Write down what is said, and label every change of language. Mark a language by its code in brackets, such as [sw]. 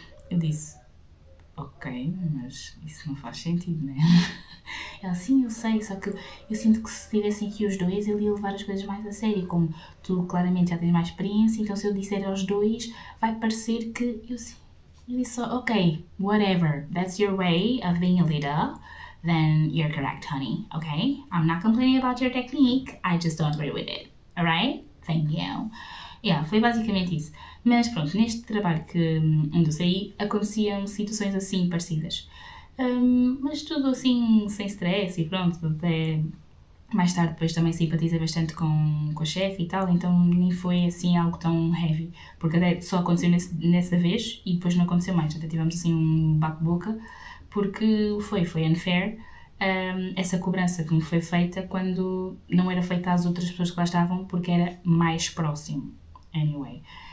[pt] Eu disse: ok, mas isso não faz sentido, não é? Ela: sim, eu sei, só que eu sinto que se estivessem aqui os dois, ele ia levar as coisas mais a sério. Como tu claramente já tens mais experiência, então se eu disser aos dois, vai parecer que... Eu disse só: [en] ok, whatever, that's your way of being a leader, then you're correct, honey, okay? I'm not complaining about your technique, I just don't agree with it, alright? Thank you. [pt] Yeah, foi basicamente isso. Mas pronto, neste trabalho onde eu saí, aconteciam situações assim parecidas. Mas tudo assim, sem stress e pronto, até mais tarde depois também simpatizei bastante com a chefe e tal, então nem foi assim algo tão heavy, porque até só aconteceu nessa vez e depois não aconteceu mais, até tivemos assim um bate-boca, porque foi unfair essa cobrança que me foi feita quando não era feita às outras pessoas que lá estavam, porque era mais próximo, anyway.